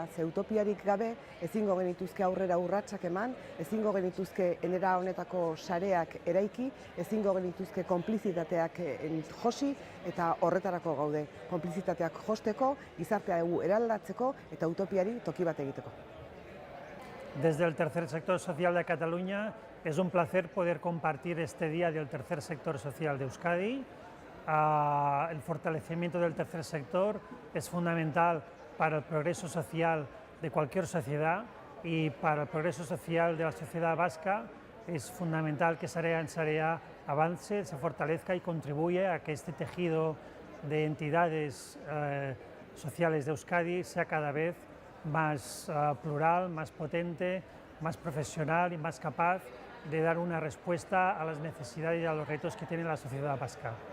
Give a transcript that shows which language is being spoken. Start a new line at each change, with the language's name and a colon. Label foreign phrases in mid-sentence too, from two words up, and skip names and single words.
Basque: Ze utopiarik gabe ezingo genituzke aurrera urratsak eman, ezingo genituzke enera honetako sareak eraiki, ezingo genituzke konplizitateak josi, eta horretarako gaude. Konplizitateak josteko, gizartea eraldatzeko eta utopiari toki bat egiteko.
Spanish: Desde el tercer sector social de Cataluña es un placer poder compartir este día del tercer sector social de Euskadi. El fortalecimiento del tercer sector es fundamental para el progreso social de cualquier sociedad y para el progreso social de la sociedad vasca es fundamental que Sarea en Sarea avance, se fortalezca y contribuya a que este tejido de entidades sociales de Euskadi sea cada vez más plural, más potente, más profesional y más capaz de dar una respuesta a las necesidades y a los retos que tiene la sociedad vasca.